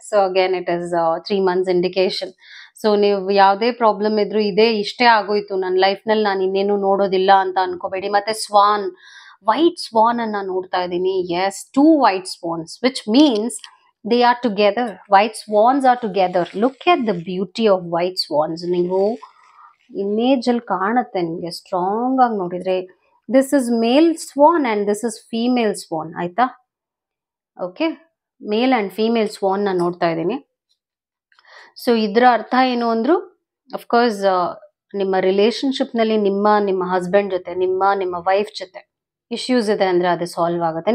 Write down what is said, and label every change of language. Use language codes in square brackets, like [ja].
[en] so again it is 3 months [kn] indication. So ನೀವು ಯಾವುದೇ problem ಇದ್ರು ಇಷ್ಟೇ ಆಗೋಯ್ತು ನನ್ನ ಲೈಫ್ ನಲ್ಲಿ, ನಾನು ಇನ್ನೇನು ನೋಡೋದಿಲ್ಲ ಅಂತ ಅನ್ಕೋಬೇಡಿ. ಮತ್ತೆ ವೈಟ್ ಸ್ವಾನ್ ಅನ್ನ ನೋಡ್ತಾ ಇದ್ದೀನಿ. [en] Yes, 2 white swans, which means they are together. White swans are together. Look at the beauty of white swans. [kn] ನೀವು ಇಮೇಜ್ ಅಲ್ಲಿ ಕಾಣುತ್ತೆ ನಿಮ್ಗೆ ಸ್ಟ್ರಾಂಗ್ ಆಗಿ ನೋಡಿದ್ರೆ. [en] This is male swan and this is female swan. [kn] ಆಯ್ತಾ? ಓಕೆ, ಮೇಲ್ ಅಂಡ್ ಫೀಮೇಲ್ ಸ್ವಾನ್ ನ ನೋಡ್ತಾ ಇದ್ದೀನಿ. ಸೊ ಇದ್ರ ಅರ್ಥ ಏನು ಅಂದ್ರು, ಅಫ್ಕೋರ್ಸ್ ನಿಮ್ಮ ರಿಲೇಶನ್ಶಿಪ್ ನಲ್ಲಿ ನಿಮ್ಮ ಹಸ್ಬೆಂಡ್ ಜೊತೆ, ನಿಮ್ಮ ವೈಫ್ ಜೊತೆ ಇಶ್ಯೂಸ್ ಇದೆ ಅಂದ್ರೆ ಅದು ಸಾಲ್ವ್ ಆಗುತ್ತೆ.